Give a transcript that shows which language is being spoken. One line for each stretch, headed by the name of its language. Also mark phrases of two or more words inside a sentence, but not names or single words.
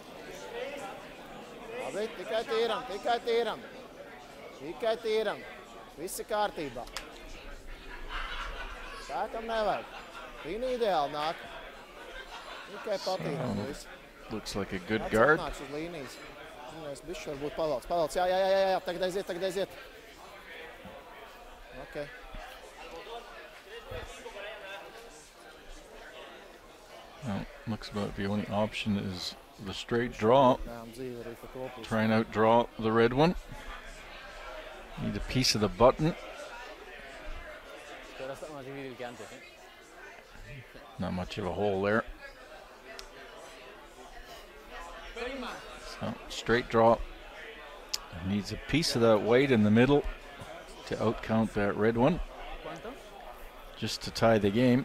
Latvian: Labi, tikai tīram, tikai tīram. Tikai tīram. Visi kārtībā. Sākam nevajag. Viņa ideāli nāk. Tikai patīram visu.
English: Looks like a good guard.
Latvian: Nāc uz līnijas. Es bišķi varbūt pavalc. Pavalc, jā. Tagad aiziet. Ok.
English: Well, looks like the only option is the straight draw. Try and outdraw the red one. Need a piece of the button.
Spanish: Ahora está más difícil que antes, ¿eh?
English: Not much of a hole there. So, straight draw. Needs a piece of that white in the middle to outcount that red one. Just to tie the game.